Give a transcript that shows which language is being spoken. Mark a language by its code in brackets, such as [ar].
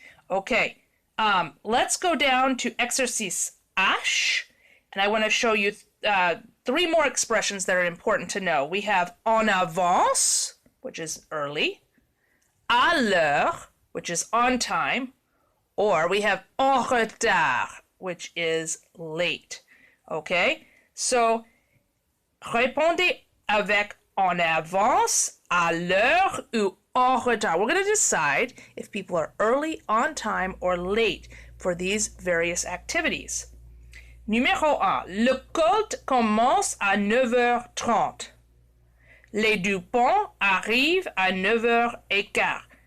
[en] Okay, let's go down to exercice H, and I want to show you 3 more expressions that are important to know. We have [fr] en avance, [en] which is early, [fr] à l'heure, [en] which is on time, or we have [fr] en retard, [en] which is late. Okay, so [fr] répondez avec en avance, à l'heure, ou en retard. [en] We're going to decide if people are early, on time, or late for these various activities. [fr] Numéro 1. Le culte commence à 9h30. Les Dupont arrivent à 9h15.